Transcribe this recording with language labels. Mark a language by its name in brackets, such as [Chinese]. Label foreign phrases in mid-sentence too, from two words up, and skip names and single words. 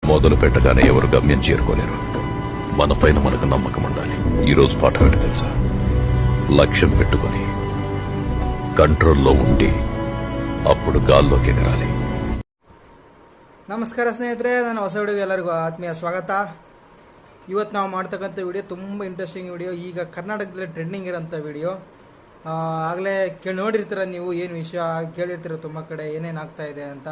[Telugu] మొదలు పెట్టగానే ఎవరు గమ్యం చేరుకోలేరు. మనపైన మనకు నమ్మకం ఉండాలి. ఈరోజు పాఠం ఏంటి తెలుసా? లక్ష్యం పెట్టుకుని కంట్రోల్లో ఉండి అప్పుడు గాల్లోకి ఎగరాలి. [Kannada] ನಮಸ್ಕಾರ ಸ್ನೇಹಿತರೆ, ನಾನು ಹೊಸ ವಿಡಿಯೋಗೆ ಎಲ್ಲರಿಗೂ ಆತ್ಮೀಯ ಸ್ವಾಗತ. ಇವತ್ತು ನಾವು ಮಾಡ್ತಕ್ಕಂಥ ವಿಡಿಯೋ ತುಂಬ [English] interesting video. [Kannada] ಈಗ ಕರ್ನಾಟಕದಲ್ಲಿ ಟ್ರೆಂಡಿಂಗ್ ಇರೋಂಥ ವಿಡಿಯೋ. ಆಗಲೇ ನೋಡಿರ್ತೀರ ನೀವು, ಏನು ವಿಷಯ ಕೇಳಿರ್ತೀರ ತುಂಬ ಕಡೆ ಏನೇನು ಆಗ್ತಾಯಿದೆ ಅಂತ.